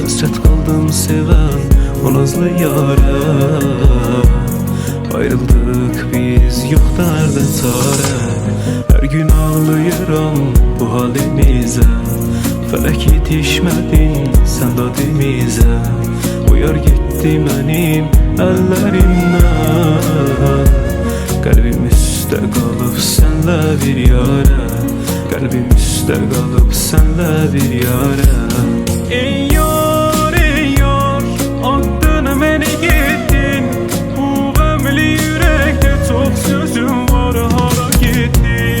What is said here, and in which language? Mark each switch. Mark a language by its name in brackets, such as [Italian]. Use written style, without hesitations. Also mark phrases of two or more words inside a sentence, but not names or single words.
[Turkish] Hasret kaldım seven o nazlı yâre, ayrıldık biz yok derde çare. Her gün ağlayıram bu halimize, felek yetişmedin sen dadimize. Uyar gitti benim ellerimden, [Azerbaijani] kalbim üstə qalıb sənlə bir yara, kalbim üstə qalıb sənlə bir yara. Ey yar, attın məni getdin, bu qəmli [Turkish] yürekte çok sözüm var, [Azerbaijani] hara getdin?